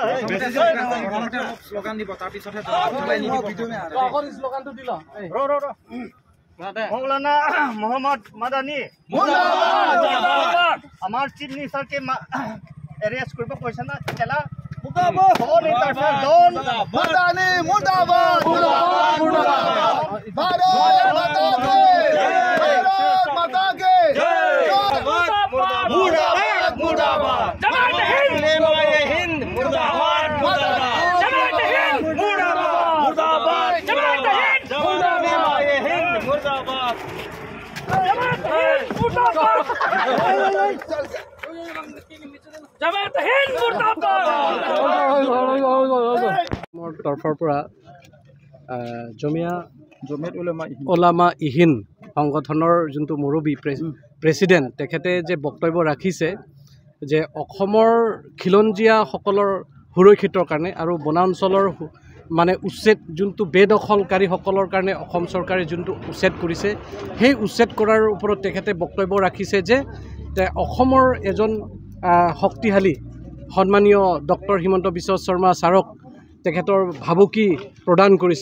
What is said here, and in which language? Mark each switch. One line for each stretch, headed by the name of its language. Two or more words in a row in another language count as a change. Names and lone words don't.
Assamese: শ্লোগান দিব তাৰ পিছতহে জ্বলাই শ্লোগানটো দিল
Hindi: मौलाना मोहम्मद मदानी हमार चीफ मिनिस्टर के अरेस्ट करबो
Assamese: কৈছে না তেলা
Hindi: मदानी मुर्दाबाद भारत माता के मुर्दाबाद मुर्दाबाद जमात हिंद मुर्दाबाद मुर्दाबाद जमात हिंद मुर्दाबाद जमात हिंद मुर्दाबाद जमात हिंद
Assamese: মোৰ তৰফৰ পৰা জমিয়ত উলামা ইহিন সংগঠনৰ যোনটো মুৰব্বী প্ৰেছিডেণ্ট তেখেতে যে বক্তব্য ৰাখিছে যে অসমৰ খিলঞ্জীয়াসকলৰ সুৰক্ষিতৰ কাৰণে আৰু বনাঞ্চলৰ মানে উচ্ছেদ যোনটো বেদখলকাৰীসকলৰ কাৰণে অসম চৰকাৰে যোনটো উচ্ছেদ কৰিছে সেই উচ্ছেদ কৰাৰ ওপৰত তেখেতে বক্তব্য ৰাখিছে যে অসমৰ এজন শক্তিশালী সন্মানীয় ডক্টৰ হিমন্ত বিশ্ব শৰ্মা ছাৰক তেখেতৰ ভাবুকি প্ৰদান কৰিছে।